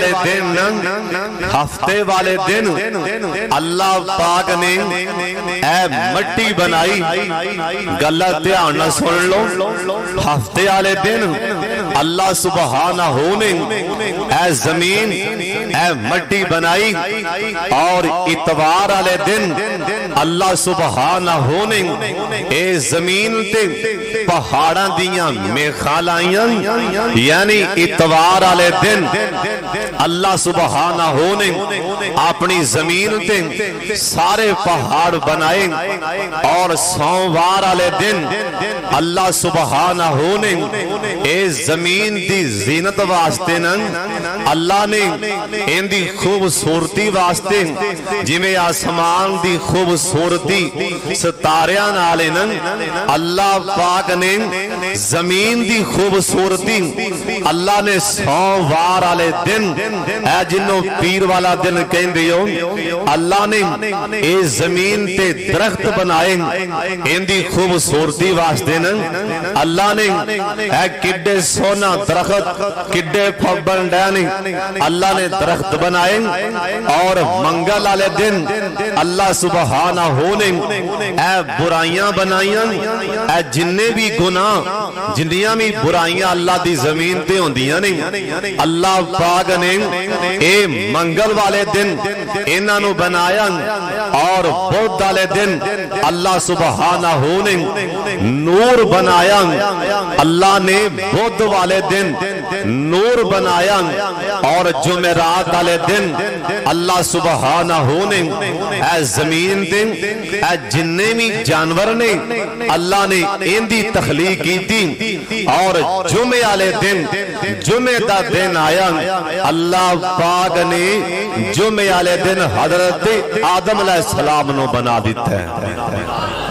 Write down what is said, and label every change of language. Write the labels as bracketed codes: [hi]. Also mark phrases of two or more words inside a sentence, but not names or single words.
[pa] والے دن اللہ پاک نے اے مٹی بنائی گلہ دھیان نہ سن لو ہفتے والے دن اللہ سبحانہ نے اے زمین اے مٹی بنائی اور اتوار والے دن اللہ سبحانہ نے اے زمین تے پہاڑاں دیاں میخاں لائیاں یعنی اتوار والے دن اللہ سبحانہ نے اپنی زمین تے سارے پہاڑ بنائے اور سوموار والے دن اللہ سبحانہ نے اے زمین دی زینت واسطے اللہ نے ان دی خوبصورتی واسطے جویں آسمان دی خوبصورتی ستاریاں نال اللہ پاک نے زمین دی خوبصورتی اللہ نے سوموار والے دن اے جنوں پیر والا دن کہندے ہو اللہ نے اے زمین تے درخت بنائے ان دی خوبصورتی واسطے اللہ نے اے کڈے سونا درخت کڈے پھبن ڈانی اللہ نے درخت بنائے اور منگل والے دن اللہ سبحانہ نے اے برائیاں بنائیاں اے جننے بھی گناہ جنیاں بھی برائیاں اللہ دی زمین تے ہوندیاں نہیں اللہ پاک نے اے منگل والے دن انہاں نو بنایا اور بدھ والے دن اللہ سبحانہ نے نور بنایا اللہ نے بدھ والے دن نور بنایا اور جمعرات والے دن اللہ سبحانہ نے اے زمین دن اے جننے بھی جانور نے اللہ نے ان دی تخلیق کی تھی اور جمعے والے دن جمعے دا دن آیا اللہ پاک نے جمعے والے دن حضرت آدم [ar] علیہ السلام [pa] نو بنا دیتا ہے